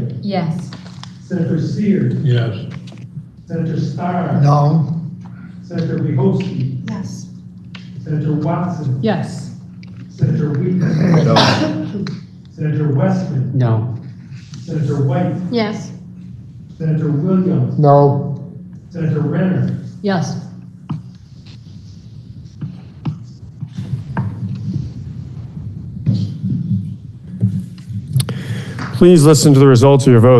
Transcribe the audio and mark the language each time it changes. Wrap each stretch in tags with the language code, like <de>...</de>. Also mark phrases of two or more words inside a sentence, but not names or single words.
<en>Yes. Senator Sears, Yes. Senator Starr, No. Senator Bihowski, Yes. Senator Watson, Yes. Senator Wheaton, No. Senator Westman, No. Senator White, Yes. Senator Williams, No. Senator Renner, Yes. Please listen to the results of your vote.</en>